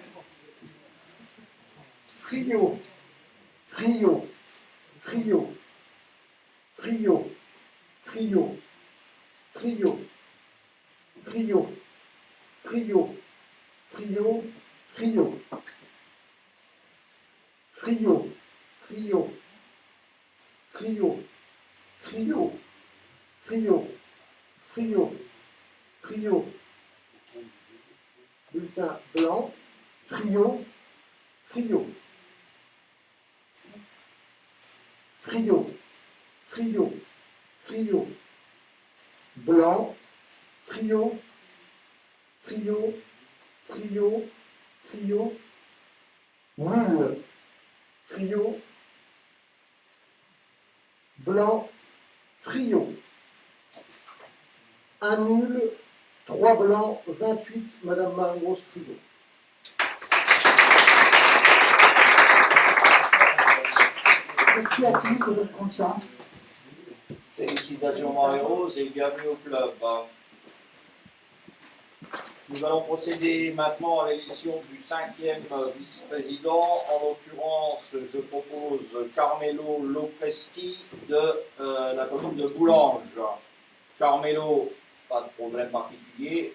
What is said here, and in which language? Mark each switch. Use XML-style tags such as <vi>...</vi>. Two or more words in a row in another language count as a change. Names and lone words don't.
<fr>Frio, Frio, Frio, Frio, Frio, Frio, Frio, Frio, Frio, Frio, Frio, Frio, Frio, Frio, Frio, Frio, Frio. Bulletin blanc, Frio, Frio. Frio, Frio, Frio. Blanc, Frio, Frio, Frio, Frio. Nul, Frio. Blanc, Frio. Un nul, 3 blancs, 28, Madame Marie-Rose Frio. Merci à tous de votre confiance. Félicitations Marie-Rose et bienvenue au club. Nous allons procéder maintenant à l'élection du 5e vice-président. En l'occurrence, je propose Carmelo Lopresti de la commune de Boulanges. Carmelo, pas de problème particulier.</fr>